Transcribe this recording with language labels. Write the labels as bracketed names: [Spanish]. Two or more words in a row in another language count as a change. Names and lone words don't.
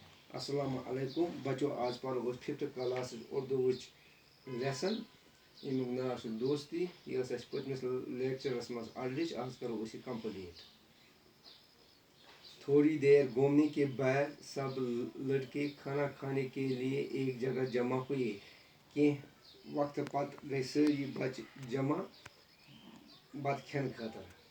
[Kashmiri] السلام علیکم بچو آج پرو 5th کلاس اردو لیسن امیک ناو دوستی یہ پتمس لیکچرس مز اڑلچ آج کرو اس کمپلیٹ [Urdu] تھوڑی دیر گھومنے کے بعد سب لڑکے کھانا کھانے کے لیے ایک جگہ جمع ہوئے [Kashmiri] کی وقت پت گئی ساری بچہ جمع بت کھین خاطر